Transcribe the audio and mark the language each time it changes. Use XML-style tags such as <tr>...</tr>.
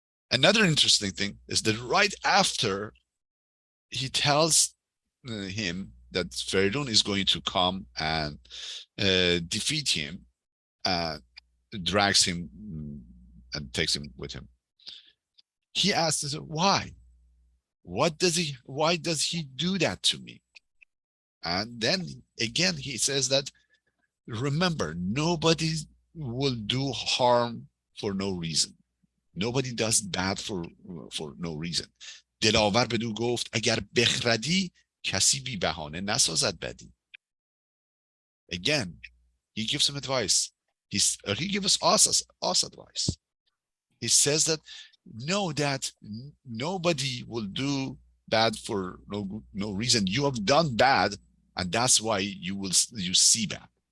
<en>Another interesting thing is that right after he tells him that Feridun is going to come and defeat him, drags him and takes him with him, he asks, why? Why does he do that to me? And then again, he says that, remember, nobody will do harm for no reason. Nobody does bad for no reason.</en> <fa>دلاور بدو گفت اگر بخردی کسی بی بهانه نسازد بدی.</fa> <en>Again, he gives him advice. He gives us advice. He says that know that nobody will do bad for no reason. You have done bad, and that's why you see bad.</en>